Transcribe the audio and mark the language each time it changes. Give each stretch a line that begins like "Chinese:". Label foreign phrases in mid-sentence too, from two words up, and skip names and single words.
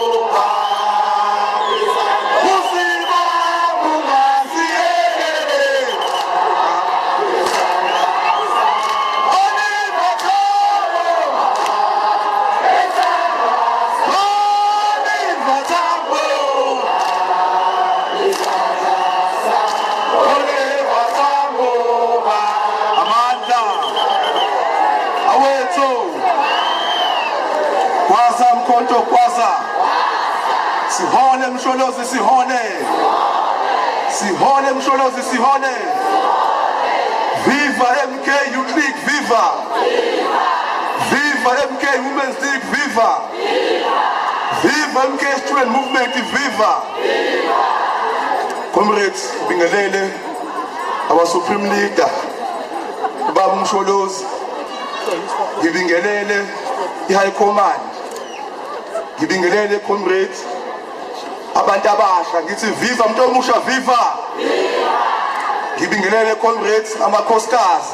Zulu: Usiba Mungasiekele, Oliver Tambo, Oliver Tambo, Oliver Tambo, Amanda, awethu, kwasa mkhonto kwasa, sihone msholozi sihone, sihone msholozi sihone, viva MK Youth League, viva, viva MK Women's League, viva, viva MK Student Movement, viva.
English: Comrades, bingelele, our Supreme Leader,
Zulu: Baba Msholozi, ngibingelele i-
English: High Command,
Zulu: ngibingelele comrades, abantu abasha ngithi viva umuntu omusha viva. Ngibingelele comrades amakhosikazi.